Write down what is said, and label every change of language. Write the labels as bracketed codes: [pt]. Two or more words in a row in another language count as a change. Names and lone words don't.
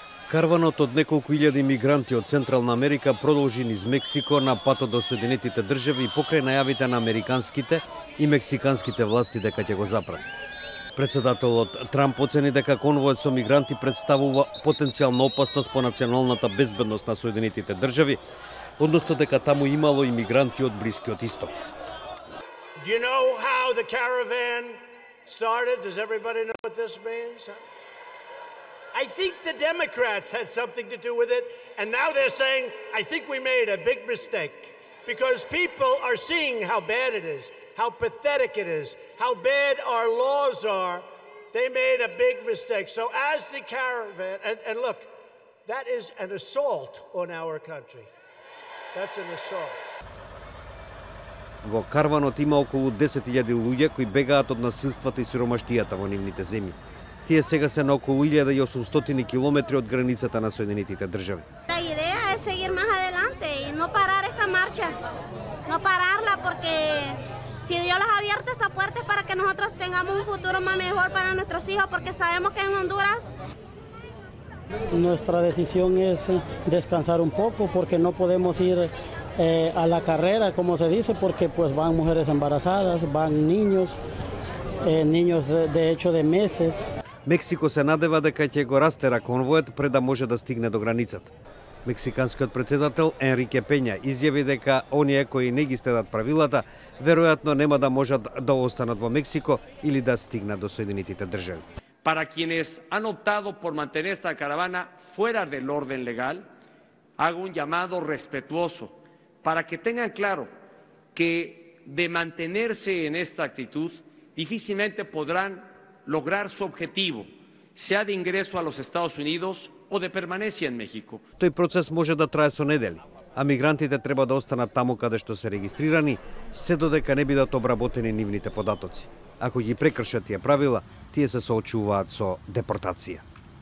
[mk] Карванот од неколку илјади мигранти од Централна Америка продолжи низ Мексико на патот до Соединетите држави покрај најавите на американските и мексиканските власти дека ќе го запрати. Председателот Трамп оцени дека конвојот со мигранти представува потенцијална опасност по националната безбедност на Соединетите држави, односно дека таму имало и мигранти од Блискиот Исток. [en] Do you know how the caravan started? Does everybody know what this means? I think the Democrats had something to do with it, and now they're saying, I think we made a big mistake, because people are seeing how bad it is, how pathetic it is, how bad our laws are. They made a big mistake. So as the caravan, and look, that is an assault on our country. That's an assault. [mk] Во карванот има околу 10.000 луѓе кои бегаат од насилствата и сиромаштијата во нивните земји. Тие сега се на околу 1800 километри од границата на Соединетите држави. [es] La idea es seguir más adelante y no parar esta marcha, no pararla porque si Dios las ha abierto estas puertas para que nosotros tengamos un futuro más mejor para nuestros hijos, porque sabemos que en Honduras nuestra decisión es descansar un poco porque no podemos ir a la carrera, como se dice, porque pues van mujeres embarazadas, van niños, niños de hecho de meses. [mk] Мексико се надева дека ќе го растера конвојот пред да може да стигне до границата. Мексиканскиот председател Енрике Пења изјави дека оние кои не ги следат правилата веројатно нема да можат да останат во Мексико или да стигнат до Соединетите држави. [es] Para quienes han optado por mantener esta caravana fuera del orden legal, hago un llamado respetuoso para que tengan claro que de mantenerse en esta actitud difícilmente podrán lograr su objetivo, sea de ingreso a los Estados Unidos o de permanencia en México. [mk] Тој процес може да трае со недели, а мигрантите треба да останат таму каде што се регистрирани, се додека не бидат обработени нивните податоци. Ако ги прекршат тие правила, тие се соочуваат со депортација.